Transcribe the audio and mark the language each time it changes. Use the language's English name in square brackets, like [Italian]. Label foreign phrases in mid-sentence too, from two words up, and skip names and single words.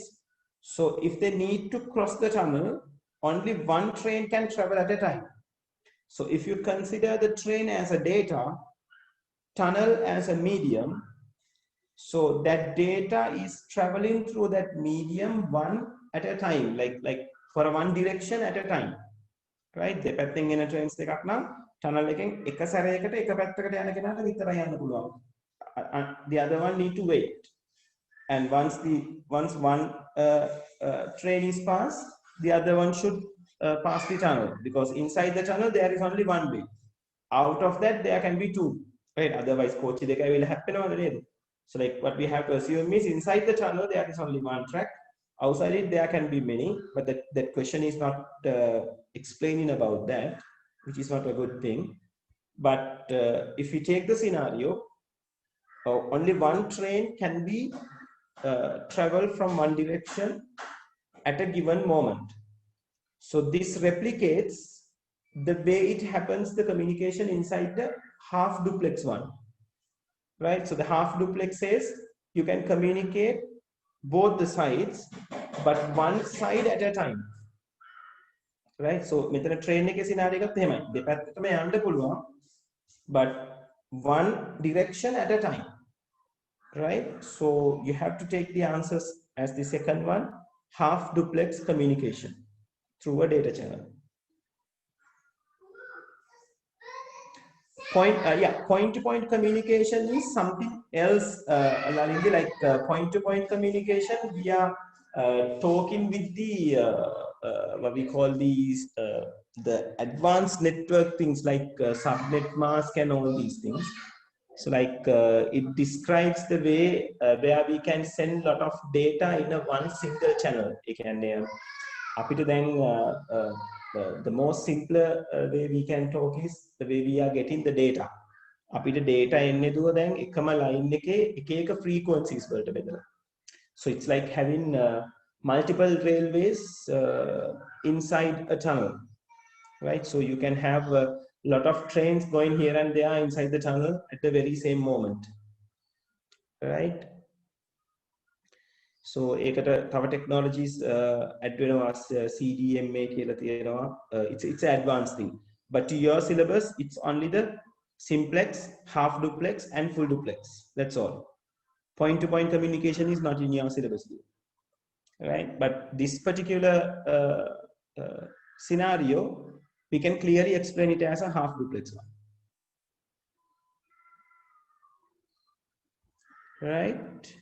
[English] So if they need to cross the tunnel, only one train can travel at a time. So if you consider the train as a data, tunnel as a medium, so that data is traveling through that medium one at a time, like for one direction at a time, right? [Sinhala] දෙපැත්තෙන් එන trains දෙකක් නම් tunnel එකෙන් එක සැරයකට එක පැත්තකට යන කෙනාට විතරයි යන්න පුළුවන්. [English] The other one need to wait. And once one train is passed, the other one should pass the tunnel, because inside the tunnel there is only one way. Out of that there can be two, right? Otherwise coach [Sinhala] දෙකයි වෙලා හැප්පෙනවද නේද? [English] So like what we have to assume is inside the tunnel there is only one track. Outside it there can be many, but that question is not explaining about that, which is not a good thing. But if we take the scenario, only one train can be travel from one direction at a given moment. So this replicates the way it happens, the communication inside the half duplex one, right? So the half duplex says you can communicate both the sides, but one side at a time, right? [Sinhala] So මෙතන train එකේ scenario එකත් එහෙමයි. දෙපැත්තටම යන්න පුළුවන්, [English] but one direction at a time, right? So you have to take the answers as the second one, half duplex communication through a data channel. Point-to-point communication is something else. Like point-to-point communication, we are talking with the what we call these the advanced network things like subnet mask and all these things. So like it describes the way where we can send a lot of data in a one single channel. It can [Sinhala] අපිට දැන් [English] the most simpler way we can talk is the way we are getting the data. [Sinhala] අපිට data එන්නේ දුව දැන් එකම line එකේ එක එක frequencies වලට බෙදලා. [English] So it's like having multiple railways inside a tunnel, right? So you can have a lot of trains going here and there inside the tunnel at the very same moment, right? [Sinhala] So ඒකට තව [English] technologies add [Sinhala] වෙනවා, CDMA කියලා තියෙනවා. [English] It's an advanced thing, but to your syllabus it's only the simplex, half duplex and full duplex. That's all. Point to point communication is not in your syllabus, right? But this particular scenario we can clearly explain it as a half duplex one, right?